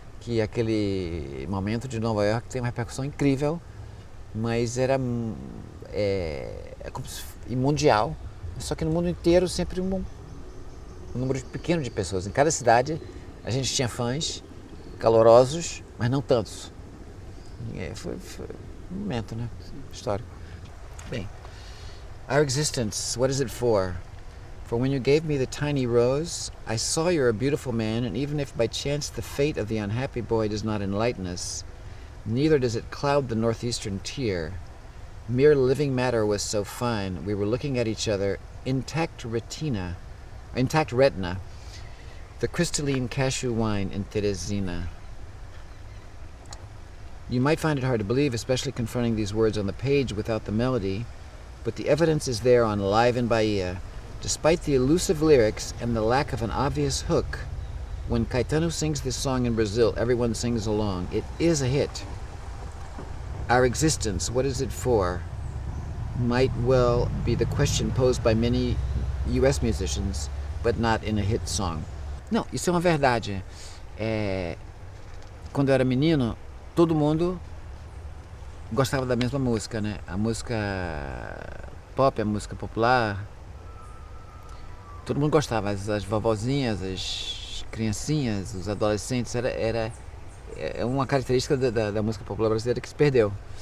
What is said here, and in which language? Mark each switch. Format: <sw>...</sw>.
<pt>Que aquele momento de Nova York tem uma repercussão incrível, mas era como se, e mundial, só que no mundo inteiro sempre um número pequeno de pessoas. Em cada cidade a gente tinha fãs calorosos, mas não tantos. Foi um momento, né? Histórico.</pt> <en>Bem, our existence, what is it for? For when you gave me the tiny rose, I saw you're a beautiful man, and even if by chance the fate of the unhappy boy does not enlighten us, neither does it cloud the northeastern tear. Mere living matter was so fine, we were looking at each other, intact retina, the crystalline cashew wine in Teresina. You might find it hard to believe, especially confronting these words on the page without the melody, but the evidence is there on Live in Bahia. Despite the elusive lyrics and the lack of an obvious hook, when Caetano sings this song in Brazil, everyone sings along. It is a hit. Our existence, what is it for? Might well be the question posed by many US musicians, but not in a hit song.</en> <pt>Não, isso é uma verdade. Quando eu era menino, todo mundo gostava da mesma música, né? A música pop, a música popular, todo mundo gostava. As vovozinhas, as criancinhas, os adolescentes, era uma característica da música popular brasileira que se perdeu.</pt>